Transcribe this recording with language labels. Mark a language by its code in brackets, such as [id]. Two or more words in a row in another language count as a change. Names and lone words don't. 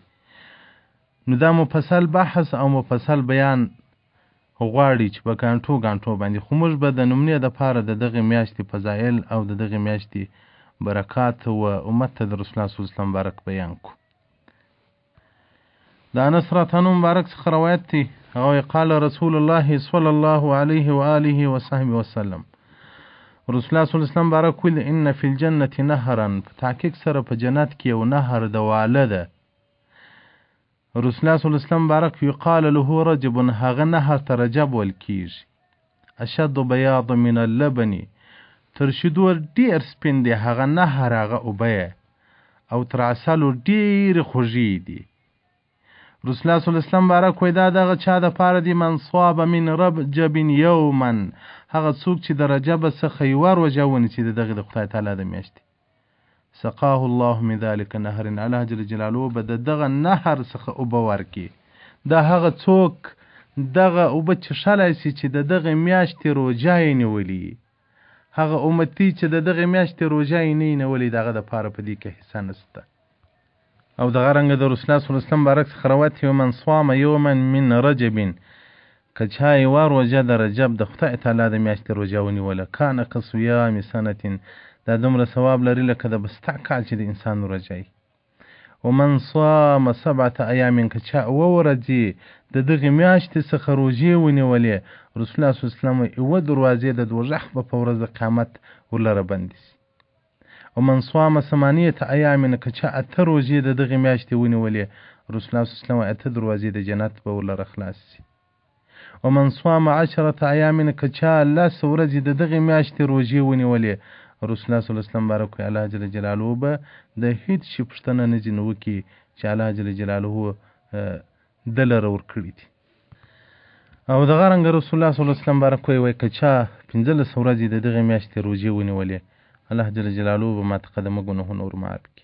[ps] نو دا مفصل بحث او مفصل بیان غواړي چې په ګانټو باندې، خو موږ به د نمونې دپاره د دغې میاشتې فضایل او د دغې میاشتې برکات و امت ته د رسول الله [ar] صلی الله علیه وسلم [ps] بارک بیان کړو. د انس راته مبارک څخه روایت دی، هغه [ar] قال رسول الله صلی الله علیه و آله و صحبه وسلم، رسول الله صلی الله علیه وسلم [ps] بارک ویل [ar] ان فی الجنة نهرا، [ps] په تحقیق سره په جنت کې یو نهر د واله ده. رسول الله [ar] صلی الله علیه وسلم [ps] بارک [ar] یقال له رجب، [ps] هغه نهر ته رجب ویل کیږي. [ar] اشد بیاض من اللبن، [ps] تر شیدو ډیر سپین دی هغه نهر، هغه اوبه او تر عسلو ډیر خوږې دي. رسول الله [ar] صلی الله علیه وسلم [ps] بارک وی دا دغه چا د پاره دی [ar] من صاب من رجب یوما، [ps] هغه څوک چې د رجب څخه یوه روژه ونیسي د دغې د خدای تعالی د میاشتې، [ar] سقاه الله من ذلک نهر، الله جل جلاله [ps] به د دغه نهر څخه اوبه ورکړي. دا هغه څوک دغه اوبه څښلی سي چې د دغې میاشتې روژه یې نیولي، هغه امتي چې د دغې میاشتې روژه یې نه نیولي، دغه دپاره په دې کې حصه نشته. او دغه رنګه د رسول الله [ar] صلی الله علیه وسلم [ps] بارک څخه روایت یو [ar] من صام یوما من رجب، [ps] که چا یوه روژه د رجب د خدای تعالی د میاشتې روژه ونیوله، [ar] کان کصیام سنة، [ps] دا دومره ثواب لري لکه د بسته کال چې د انسان روژه وي. [ar] ومن صام 7 ایام، [ps] که چا 7 ورځې د دغې میاشتې څخه روژې ونیولې، رسول الله [ar] صلی الله علیه وسلم [ps] یوه دروازې د دوزخ به په ورځ د قیامت ورلره بندې شي. [ar] ومن صام 8 ایام، [ps] که چا 8 روژې د دغې میاشتې ونیولې، رسول الله [ar] صلی الله علیه وسلم [ps] 8 دروازې د جنت به ورلره خلاص شي. [ar] ومن صام 10 ایام، [ps] که چا 10 ورځې د دغې میاشتې روژې ونیولې، رسول الله [ar] صلی الله علیه وسلم [ps] بارک وی [ar] الله جل جلاله [ps] به د هیڅ شي پوښتنه نه ځینې وکړي چې [ar] الله جل جلاله [ps] ده لره ورکړي دي. او دغه رنګه رسول الله [ar] صلی الله علیه وسلم [ps] بارک وی که چا 15 ورځې د دغې میاشتې روژې ونیولې، [ar] الله جل جلاله [ps] به [ar] ما تقدمه [ps] ګناهونه ور معاف کړي.